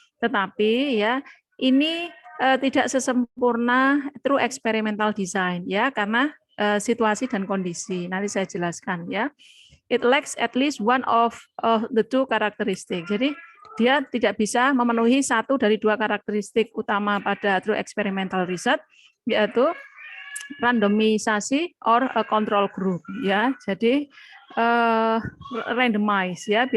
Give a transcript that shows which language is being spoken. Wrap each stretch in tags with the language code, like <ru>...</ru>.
<id>Tetapi ya ini tidak sesempurna true experimental design ya, karena situasi dan kondisi. Nanti saya jelaskan ya.</id> <en>It lacks at least one of the 2 characteristic.</en> <id>Jadi dia tidak bisa memenuhi 1 dari 2 karakteristik utama pada true experimental research, yaitu randomisasi</id> <en>or a control group</en> <id>ya. Jadi randomize ya.</id>